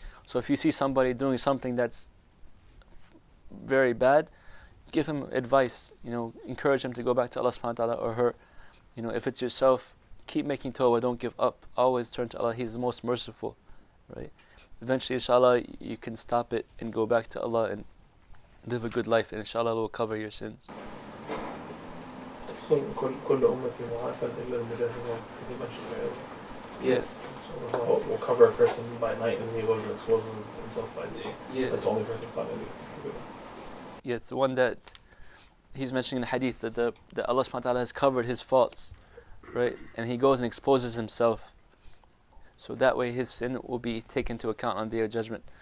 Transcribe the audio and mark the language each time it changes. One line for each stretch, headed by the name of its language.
English: So if you see somebody doing something that's very bad, give him advice, encourage him to go back to Allah subhanahu wa ta'ala, or her. If it's yourself, keep making tawbah, don't give up. Always turn to Allah, He's the most merciful, right? Eventually, inshallah, you can stop it and go back to Allah and live a good life, and inshallah, Allah will cover your sins.
Arabic: So, كل أمتي معافى إلا المجاهدين.
English: He mentioned earlier. Yes. So we'll cover a person by night, and he goes and exposes himself by day. Yeah. That's the only person that's not going to be. Yeah, it's the one that he's mentioning in the hadith that Allah subhanahu wa ta'ala has covered his faults, right? And he goes and exposes himself. So that way his sin will be taken into account on the day of judgment.